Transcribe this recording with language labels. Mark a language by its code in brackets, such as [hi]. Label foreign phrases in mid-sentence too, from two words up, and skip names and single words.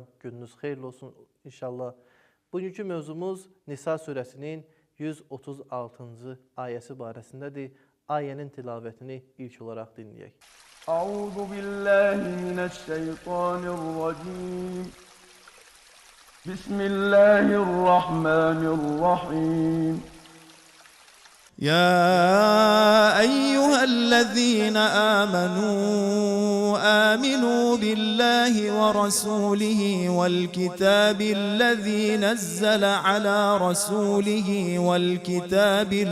[az] Gününüz xeyirli olsun inşallah. Bugünkü mövzumuz Nisa surəsinin 136-cı ayəsi barəsindədir. Ayənin tilavətini ilk olaraq dinləyək. [ar] أعوذ بالله من الشيطان الرجيم. بسم الله الرحمن الرحيم. يا أيها الذين آمنوا بالله ورسوله والكتاب الذي نزل على رسوله والكتاب